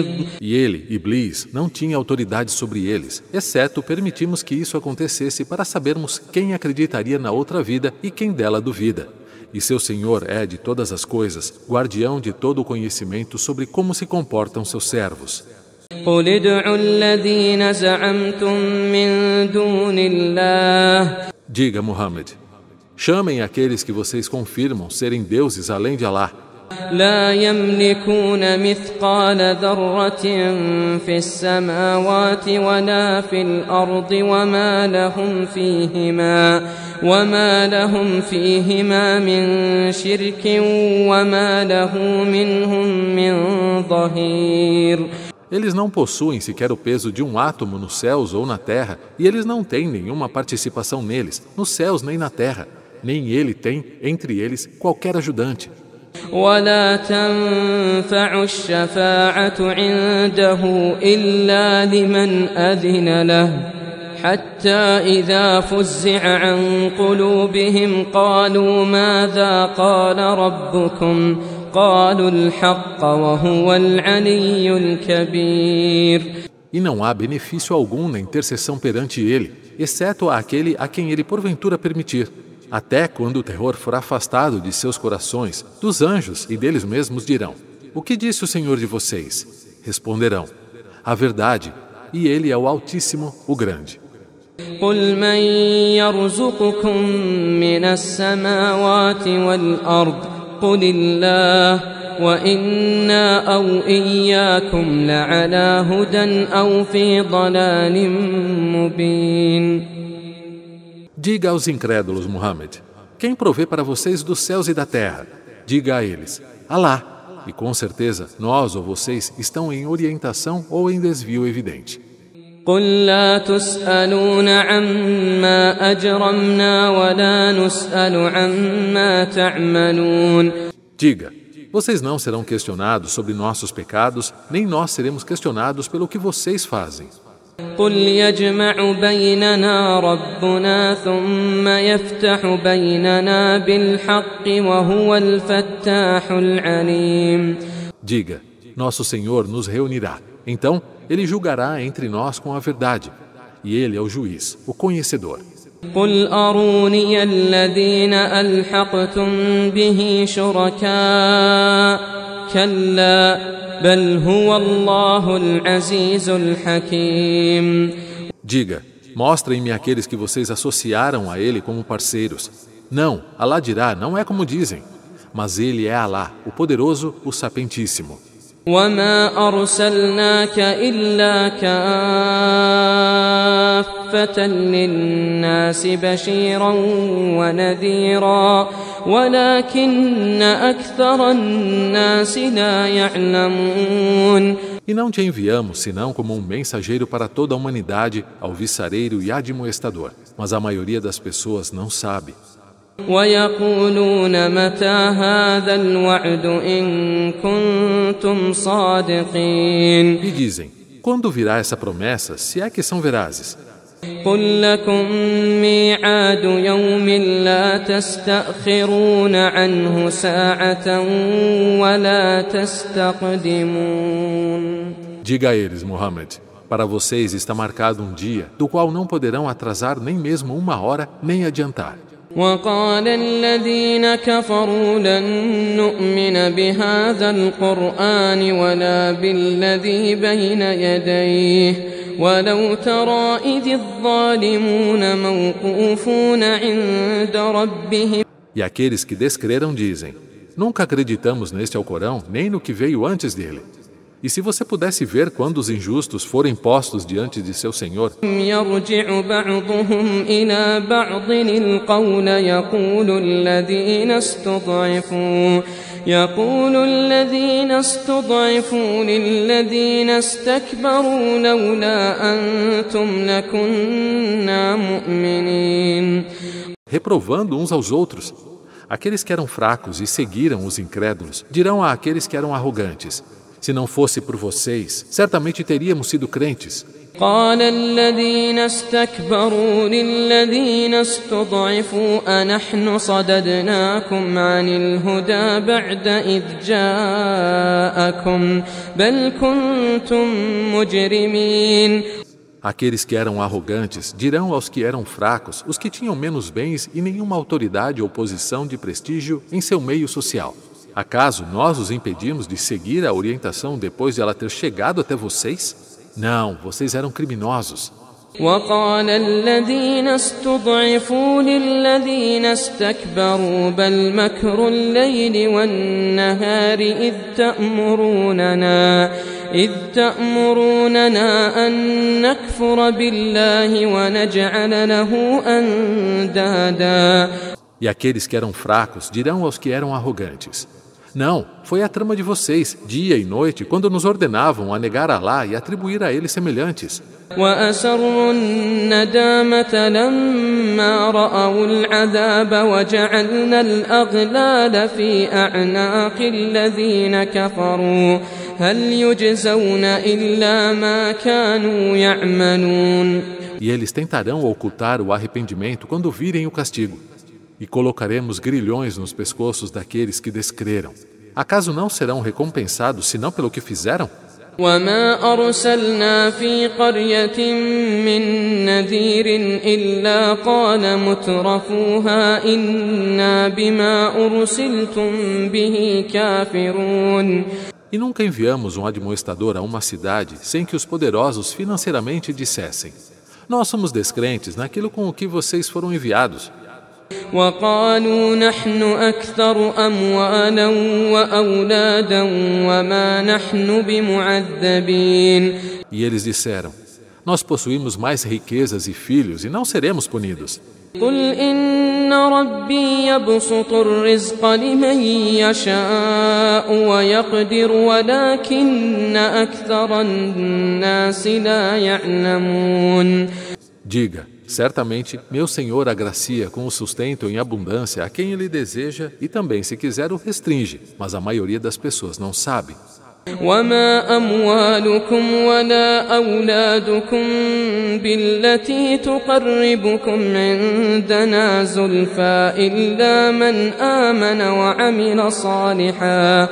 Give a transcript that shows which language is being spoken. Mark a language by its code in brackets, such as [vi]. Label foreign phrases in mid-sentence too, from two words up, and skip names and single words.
[pt] E ele, Iblis, não tinha autoridade sobre eles, exceto permitimos que isso acontecesse para sabermos quem acreditaria na outra vida e quem dela duvida. E seu Senhor é, de todas as coisas, guardião de todo o conhecimento sobre como se comportam seus servos. [ar] قُلِ ادْعُوا الَّذِينَ زَعَمْتُم مِّن دُونِ اللَّهِ. [pt] Diga, Muhammad, chamem aqueles que vocês confirmam serem deuses além de Allah. [ar] لا يملكون مثقال ذرة في السماوات ولا في الأرض وما لهم فيهما من شرك وما له منهم من ظهير. [pt] Eles não possuem sequer o peso de um átomo nos céus ou na terra, e eles não têm nenhuma participação neles, nos céus nem na terra. Nem ele tem, entre eles, qualquer ajudante. [ar] ولا تنفع الشفاعة عنده إلا لمن أذن له حتى إذا فزع عن قلوبهم قالوا ماذا قال ربكم قالوا الحق وهو العلي الكبير. [pt] E não há benefício algum na intercessão perante ele, exceto àquele a quem ele porventura permitir. Até quando o terror for afastado de seus corações, dos anjos e deles mesmos dirão: O que disse o Senhor de vocês? Responderão: A verdade, e Ele é o Altíssimo, o Grande. [ar] قُلْ مَنْ يَرْزُقُكُم مِّنَ السَّمَاوَاتِ وَالْأَرْضِ قُلِ اللَّهُ وَإِنَّا أَوْ إِيَّاكُمْ لَعَلَى هُدًى أَوْ فِي ضَلَالٍ مُبِينٍ. [pt] Diga aos incrédulos, Muhammad, quem provê para vocês dos céus e da terra? Diga a eles: Alá, e com certeza nós ou vocês estão em orientação ou em desvio evidente. [ar] قُلْ لَا تُسْأَلُونَ عَمَّا أَجْرَمْنَا وَلَا نُسْأَلُ عَمَّا تَعْمَلُونَ. [pt] Diga, vocês não serão questionados sobre nossos pecados, nem nós seremos questionados pelo que vocês fazem. [ar] قُلْ يَجْمَعُ بَيْنَنَا رَبُّنَا ثُمَّ يَفْتَحُ بَيْنَنَا بِالْحَقِّ وَهُوَ الْفَتَّاحُ الْعَلِيمُ. [pt] Diga, nosso Senhor nos reunirá. Então, Ele julgará entre nós com a verdade. E Ele é o juiz, o conhecedor. [ar] قُلْ أَرُونِيَ الَّذِينَ أَلْحَقْتُمْ بِهِ شُرَكَاءَ كَلَّا بل هو الله العزيز الحكيم. [pt] Diga, mostrem-me aqueles que vocês associaram a ele como parceiros. Não, Allah dirá, não é como dizem, mas ele é Allah, o poderoso, o sapientíssimo. [ar] وما أرسلناك إلا كافة للناس بشيرا ونذيرا ولكن أكثر الناس لا يعلمون. [pt] E não te enviamos senão como um mensageiro para toda a humanidade, alvissareiro e admoestador. Mas a maioria das pessoas não sabe. [ar] ويقولون متى هذا الوعد إن كنتم صادقين. [pt] E dizem, quando virá essa promessa, se é que são verazes? [ar] قل لكم ميعاد يوم لا تستأخرون عنه ساعة ولا تستقدمون. [pt] Diga a eles, Muhammad, para vocês está marcado um dia do qual não poderão atrasar nem mesmo uma hora nem adiantar. [ar] وقال الذين كفروا لن نؤمن بهذا القرآن ولا بالذي بين يديه ولو ترى إذ الظالمون موقوفون عند ربهم. [pt] E aqueles que descreram dizem: nunca acreditamos neste Alcorão nem no que veio antes dele. E se você pudesse ver quando os injustos forem postos diante de seu Senhor, [ar] يرجع بعضهم إلى بعض القول يقول الذين استضعفوا للذين استكبروا لولا أنتم لكنا مؤمنين. [pt] reprovando uns aos outros, aqueles que eram fracos e seguiram os incrédulos dirão a aqueles que eram arrogantes: se não fosse por vocês, certamente teríamos sido crentes. [ar] قال الذين استكبروا للذين استضعفوا أنحن صددناكم عن الهدى بعد إذ جاءكم بل كنتم مجرمين. [pt] Aqueles que eram arrogantes dirão aos que eram fracos, os que tinham menos bens e nenhuma autoridade ou posição de prestígio em seu meio social: acaso nós os impedimos de seguir a orientação depois de ela ter chegado até vocês? Não, vocês eram criminosos. [ar] وقال الذين استضعفوا للذين استكبروا بل مكر الليل والنهار إذ تأمروننا أن نكفر بالله ونجعل له أندادا. [pt] E aqueles que eram fracos dirão aos que eram arrogantes: não, foi a trama de vocês, dia e noite, quando nos ordenavam a negar Alá e atribuir a ele semelhantes. [ar] وأسروا الندامة لما رأوا العذاب وجعلنا الأغلال في أعناق الذين كفروا هل يجزون إلا ما كانوا يعملون. [pt] E eles tentarão ocultar o arrependimento quando virem o castigo. E colocaremos grilhões nos pescoços daqueles que descreram. Acaso não serão recompensados senão pelo que fizeram? [ar] وما أرسلنا في قرية من نذير إلا قال مترفوها إنا بما أرسلتم به كافرون. [pt] E nunca enviamos um admoestador a uma cidade sem que os poderosos financeiramente dissessem: nós somos descrentes naquilo com o que vocês foram enviados. [ar] وقالوا نحن أكثر أموالا وأولادا وما نحن بمعذبين. [pt] E eles disseram: nós possuímos mais riquezas e filhos e não seremos punidos. [ar] قل إن ربي يبسط الرزق لمن يشاء ويقدر ولكن أكثر الناس لا يعلمون. [pt] Diga: certamente, meu Senhor agracia com o sustento em abundância a quem Ele deseja e também, se quiser, o restringe, mas a maioria das pessoas não sabe. [ar] وما أموالكم ولا أولادكم بالتي تقربكم عندنا زلفى إلا من آمن وعمل صالحا.